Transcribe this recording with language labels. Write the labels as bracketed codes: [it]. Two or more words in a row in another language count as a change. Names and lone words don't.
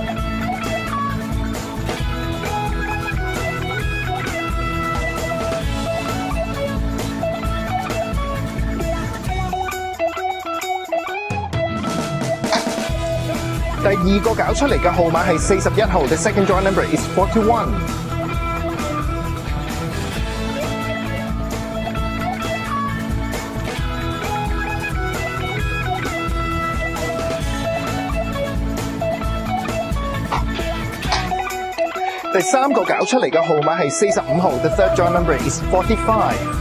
[yue] 第二個搞出嚟嘅號碼係41號 ， [en] The second draw number is 41。 [yue] 第三個搞出嚟嘅號碼係45號 ， [en] The third draw number is 45。